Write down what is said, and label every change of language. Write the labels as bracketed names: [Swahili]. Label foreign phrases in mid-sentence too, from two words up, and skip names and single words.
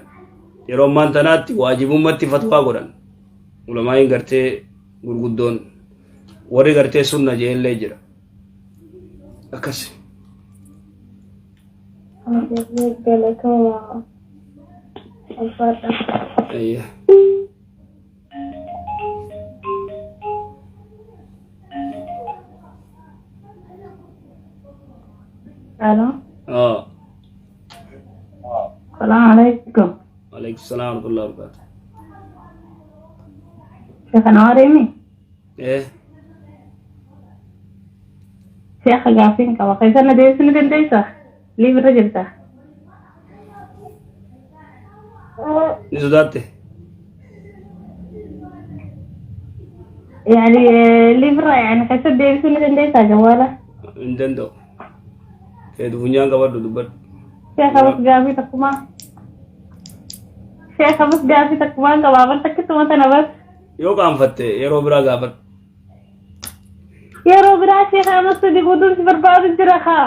[Oromo] Yeroo ammaan tanaatti waajibummatti fatwaa godhan. Ulamaa'iin gartee gurguddoon warri gartee sunna jee illee jira. Akkas. Galatooma alfaadha. Ayya. Halo. [Arabic] السلام عليكم. وعليكم السلام ورحمة الله وبركاته. [Oromo] Sheekh Anwarimi. Sheekh gaafin qaba. Kaysana deebisuu dandeessaa? Liibirra jirta? Ni sodaatte? Yani liibirra yani kaysa deebisuu dandeessaa jawaala? Hin danda'u. Funyaan qabadhu dubbadhu. Sheekh abas gaafii takkumaa. Sheekh abas gaafii takkumaan qabaaban takkituma tana bas. Yoo qaanfatte yeroo biraa gaafadhu. Yeroo biraa Sheekh amas sadii guutuun si barbaadu jira haa.